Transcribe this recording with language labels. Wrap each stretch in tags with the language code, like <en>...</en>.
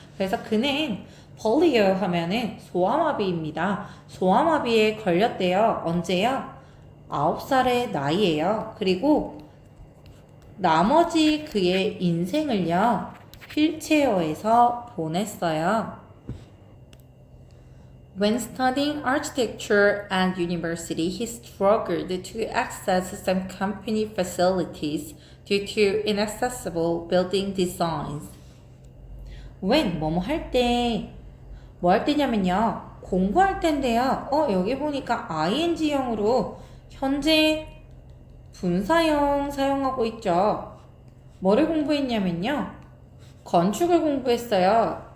<ko>그래서 그는 polio 하면은 소아마비입니다. 소아마비에 걸렸대요. 언제요? 9살의 나이에요. 그리고 나머지 그의 인생을요. 휠체어에서 보냈어요.</ko> <en>When studying architecture at university, he struggled to access some company facilities due to inaccessible building designs.</en> <ko>When 뭐뭐 할 때, 뭐 할 때냐면요. 공부할 때인데요. 여기 보니까 ing형으로 현재 분사형 사용하고 있죠. 뭐를 공부했냐면요. 건축을 공부했어요.</ko>